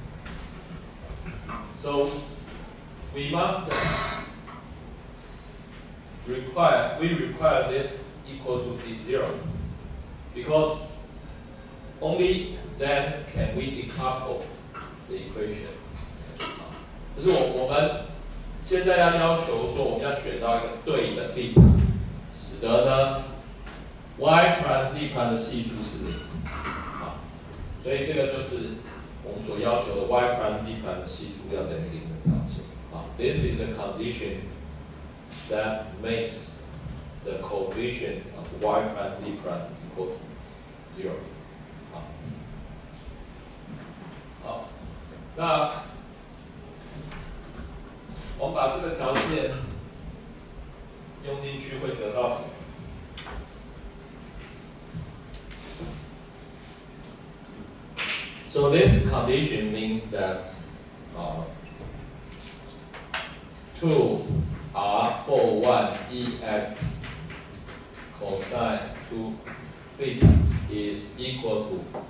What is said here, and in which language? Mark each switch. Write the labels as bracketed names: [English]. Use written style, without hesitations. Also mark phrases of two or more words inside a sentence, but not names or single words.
[English] So we require this equal to be 0, because only then can we decouple the equation. [Chinese] 就是我们现在要求说我们要选到一个对应的 theta， 使得呢 [English] y prime z prime [Chinese] 的系数是0，所以这个就是我们所要求的 [English] y prime z prime [Chinese] 的系数要等于0的条件。 [English] This is the condition that makes the coefficient of y prime z prime equal to 0。 [Chinese] 好，那我们把这个条件用进去会得到什么？ [English] So this condition means that 2 R41 EX cosine 2 theta is equal to